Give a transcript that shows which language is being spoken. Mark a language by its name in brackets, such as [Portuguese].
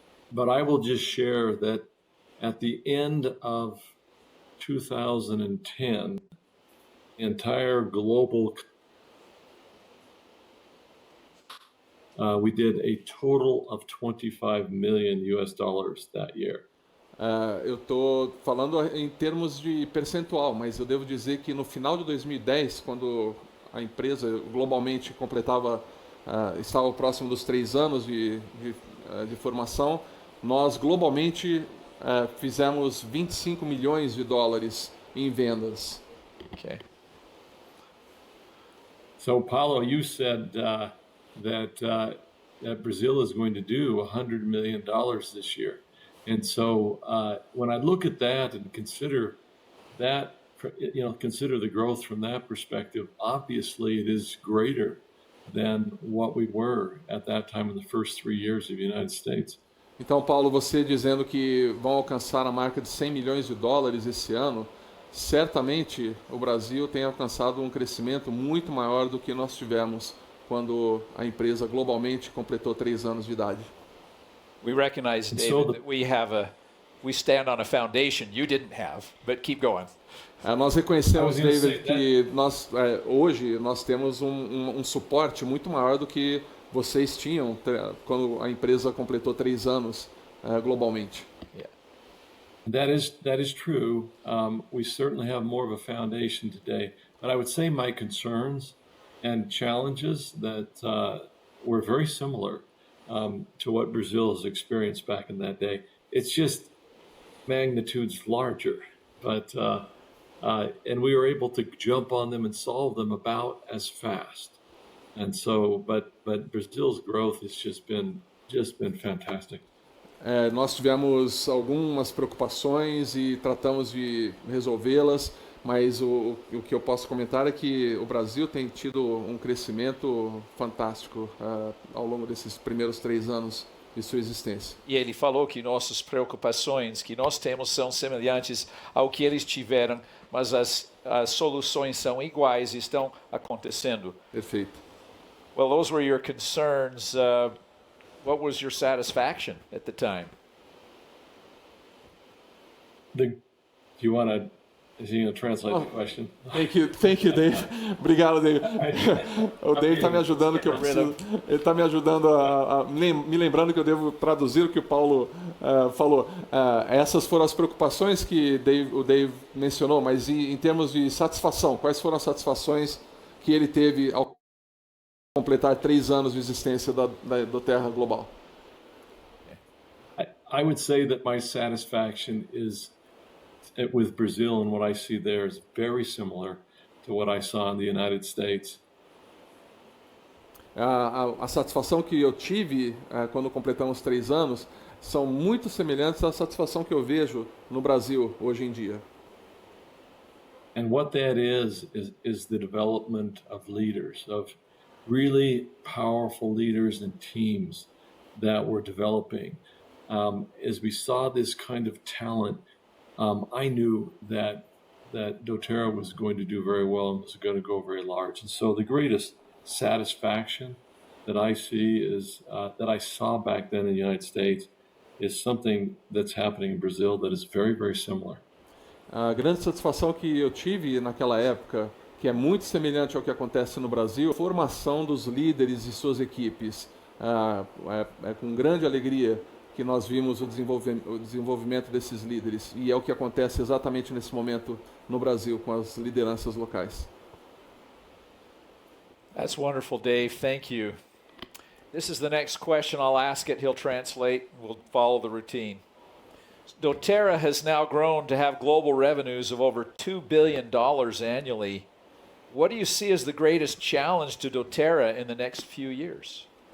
[English] But I will just share that at the end of 2010, the entire global, we did a total of $25 million that year. [Portuguese] Eu estou falando em termos de percentual, mas eu devo dizer que no final de 2010, quando a empresa globalmente estava próximo dos 3 anos de formação, nós globalmente fizemos 25 milhões de dólares em vendas. [English] Okay. So, Paulo, you said that that Brazil is going to do $100 million this year. And so when I look at that and consider that, consider the growth from that perspective, obviously it is greater than what we were at that time in the first 3 years of the United States. [Portuguese] Então, Paulo, você dizendo que vão alcançar a marca de 100 milhões de dólares esse ano, certamente o Brasil tem alcançado um crescimento muito maior do que nós tivemos quando a empresa globalmente completou 3 anos de idade. [English] We recognize, David, that we stand on a foundation you didn't have, but keep going. [Portuguese] Nós reconhecemos, David, que hoje nós temos um suporte muito maior do que vocês tinham quando a empresa completou 3 anos globalmente. [English] Yeah. That is true. We certainly have more of a foundation today, but I would say my concerns and challenges that were very similar to what Brazil has experienced back in that day. It's just magnitudes larger, but and we were able to jump on them and solve them about as fast. And so, but Brazil's growth has just been fantastic. [Portuguese] Nós tivemos algumas preocupações e tratamos de resolvê-las, mas o que eu posso comentar é que o Brasil tem tido um crescimento fantástico ao longo desses primeiros 3 anos de sua existência. E ele falou que nossas preocupações que nós temos são semelhantes ao que eles tiveram, mas as soluções são iguais e estão acontecendo. Perfeito. [English] Well, those were your concerns. What was your satisfaction at the time? Do you want to? Is he going to translate the question? Thank you, Dave. [Portuguese] Obrigado, Dave. O Dave está me ajudando que eu preciso. Ele está me ajudando me lembrando que eu devo traduzir o que o Paulo falou. Essas foram as preocupações que o Dave mencionou, mas em termos de satisfação, quais foram as satisfações que ele teve ao completar 3 anos de existência da doTERRA Global? [English] I would say that my satisfaction is with Brazil, and what I see there is very similar to what I saw in the United States. [Portuguese] A satisfação que eu tive quando completamos 3 anos são muito semelhantes à satisfação que eu vejo no Brasil hoje em dia. [English] And what that is the development of leaders, of really powerful leaders and teams that we're developing. As we saw this kind of talent, I knew that doTERRA was going to do very well and was going to go very large. And so the greatest satisfaction that I see is that I saw back then in the United States is something that's happening in Brazil that is very, very similar. [Portuguese] A grande satisfação que eu tive naquela época, que é muito semelhante ao que acontece no Brasil, a formação dos líderes e suas equipes. É com grande alegria que nós vimos o desenvolvimento desses líderes, e é o que acontece exatamente nesse momento no Brasil com as lideranças locais. [English] That's wonderful, Dave. Thank you. This is the next question. I'll ask it. He'll translate. We'll follow the routine. doTERRA has now grown to have global revenues of over $2 billion annually. What do you see as the greatest challenge to doTERRA in the next few years?